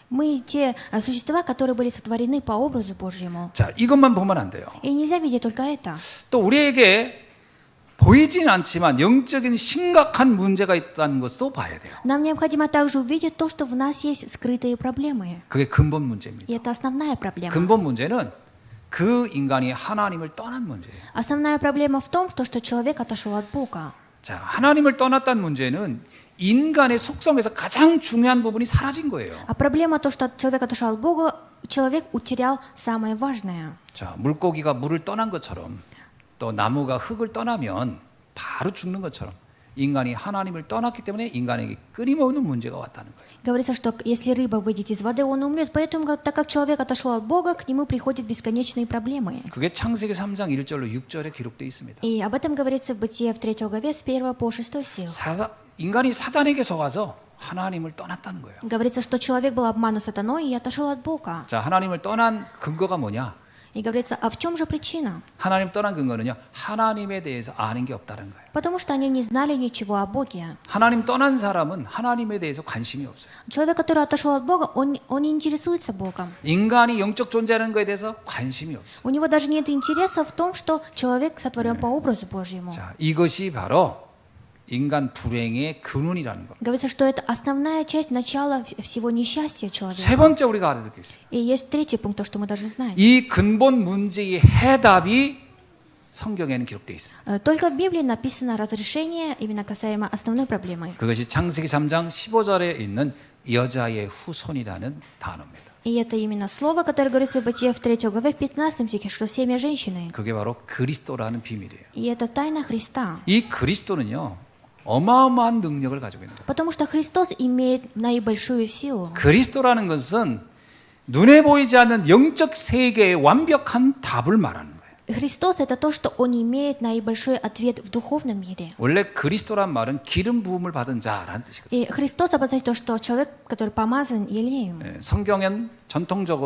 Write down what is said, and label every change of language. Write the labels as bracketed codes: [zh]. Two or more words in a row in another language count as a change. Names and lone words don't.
[ru] Мы те существа, которые были сотворены по образу Божьему. [ko] 자, 이것만 보면 안 돼요. [ru] И нельзя видеть только это. [ko] 또 우리에게 보이진 않지만 영적인 심각한 문제가 있다는 것도 봐야 돼요. [ru] Нам необходимо также увидеть то, что в нас есть скрытые проблемы. [ko] 그게 근본 문제입니다. [ru] И это основная проблема. [ko] 근본 문제는 그 인간이 하나님을 떠난 문제예요. [ru] Основная проблема в том, что человек отошел от Бога. [ko] 자, 하나님을 떠났다는 문제는 인간의 속성에서 가장 중요한 부분이 사라진 거예요. [ru] А проблема то, что человек отошел от Бога, человек утерял самое важное. [ko] 자, 물고기가 물을 떠난 것처럼 또 나무가 흙을 떠나면 바로 죽는 것처럼 인간이 하나님을 떠났기 때문에 인간에게 끊임없는 문제가 왔다는 거예요. [ru] Говорится, что если рыба выйдет из воды, он умрет. Поэтому, так как человек отошел от Бога, к нему приходят бесконечные проблемы. [ko] 그게 창세기 3장 1절로 6절에 기록되어 있습니다. [ru] И об этом говорится в Бытие в 3 главе с 1 по 6 стих. [ko] 인간이 사단에게 속아서 하나님을 떠났다는 거예요. [ru] Говорится, что человек был обманут сатаной и отошел от Бога. [ko] 자, 하나님을 떠난 근거가 뭐냐? [ru] И говорится, а в чем же причина? [ko] 하나님 떠난 근거는요, 하나님에 대해서 아는 게 없다는 거예요. [ru] Потому что они не знали ничего о Боге. [ko] 하나님 떠난 사람은 하나님에 대해서 관심이 없어요. [ru] Человек, который отошел от Бога, он не интересуется Богом. [ko] 인간이 영적 존재라는 것에 대해서 관심이 없어요. [ru] У него даже нет интереса в том, что человек сотворен по образу Божьему. [ko] 자, 이것이 바로 인간 불행의 근원이라는 거. [ru] Говорится, что это основная часть начала всего несчастья [ko] 세 [ru] человека. [ko] 번째 우리가 알아야 될 게 있어요. [ru] И есть 3 пункт, то, что мы должны знать. [ko] 이 근본 문제의 해답이 성경에는 기록되어 있어요. [ru] Только в Библии написано разрешение именно касаемо основной проблемы. [ko] 그것이 창세기 3장 15절에 있는 여자의 후손이라는 단어입니다. [ru] И это именно слово, которое говорится в Бытие в 3 главе, в 15 стихе, что семя женщины. [ko] 그게 바로 그리스도라는 비밀이에요. [ru] И это тайна Христа. [ko] 이 그리스도는요, 어마어마한 능력을 가지고 있는 거예요. [ru] Потому что Христос имеет наибольшую силу. [ko] 그리스도라는 것은 눈에 보이지 않는 영적 세계의 완벽한 답을 말하는 거예요. [ru] Христос — это то, что Он имеет наибольшой ответ в духовном мире. [ko] 원래 그리스도란 말은 기름 부음을 받은 자라는 뜻이거든요. [ru] И Христос обозначает то, что человек, который помазан елеем.